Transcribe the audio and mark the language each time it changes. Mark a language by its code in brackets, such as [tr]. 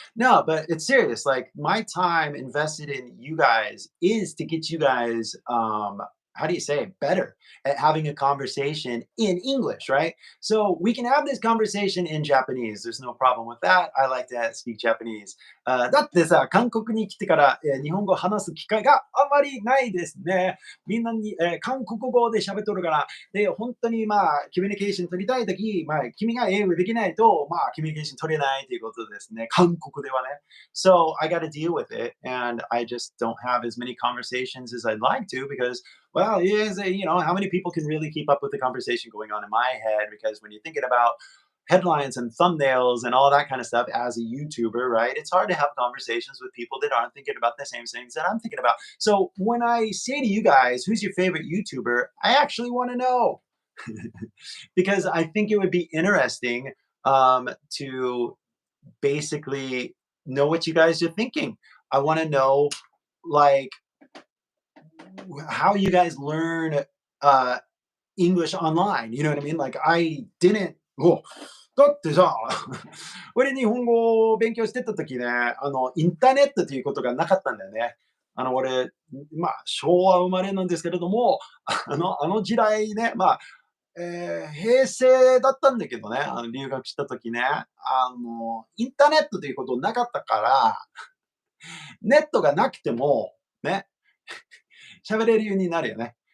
[en] No, but it's serious. Like my time invested in you guys is to get you guys how do you say it, better at having a conversation in English, right? So we can have this conversation in Japanese. There's no problem with that. I like to speak Japanese. [ja] だってさ、韓国に来てから、日本語を話す機会があまりないですね。みんなに、韓国語で喋っとるから、で、本当にまあ、コミュニケーション取りたいとき、まあ、君が英語できないと、まあ、コミュニケーション取れないということですね。韓国ではね。 [en] So I got to deal with it, and I just don't have as many conversations as I'd like to because, well, how many people can really keep up with the conversation going on in my head? Because when you're thinking about headlines and thumbnails and all that kind of stuff as a YouTuber, right? It's hard to have conversations with people that aren't thinking about the same things that I'm thinking about. So when I say to you guys, who's your favorite YouTuber? I actually want to know because I think it would be interesting to basically know what you guys are thinking. I want to know like how you guys learn uh, English online. You know what I mean? Like I didn't. Oh, [ja] だってさ、俺日本語を勉強してた時ね、インターネットということがなかったんだよね。俺、まあ、昭和生まれなんですけれども、あの時代ね、まあ、平成だったんだけどね、留学した時ね、インターネットということなかったから、ネットがなくても、ね、喋れるようになるよね。